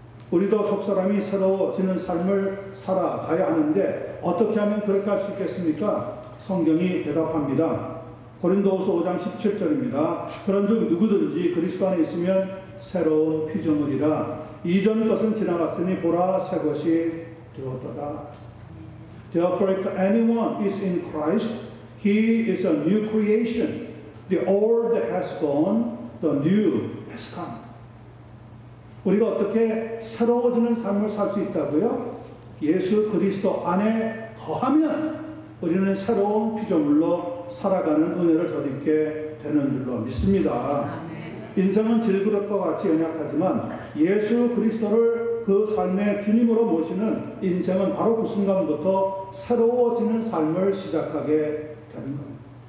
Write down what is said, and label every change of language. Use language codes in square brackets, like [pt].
[ko] 우리도 속사람이 새로워지는 삶을 살아가야 하는데 어떻게 하면 그렇게 할 수 있겠습니까? 성경이 대답합니다. 고린도후서 5장 17절입니다. 그런즉 누구든지 그리스도 안에 있으면 새로운 피조물이라 이전 것은 지나갔으니 보라 새 것이 되었도다. [en] Therefore, if anyone is in Christ, he is a new creation. The old has gone, the new has come. [ko] 우리가 어떻게 새로워지는 삶을 살 수 있다고요? 예수 그리스도 안에 거하면 우리는 새로운 피조물로 살아가는 은혜를 덧입게 되는 줄로 믿습니다. 인생은 질그릇과 같이 연약하지만 예수 그리스도를 그 삶의 주님으로 모시는 인생은 바로 그 순간부터 새로워지는 삶을 시작하게 되는 겁니다.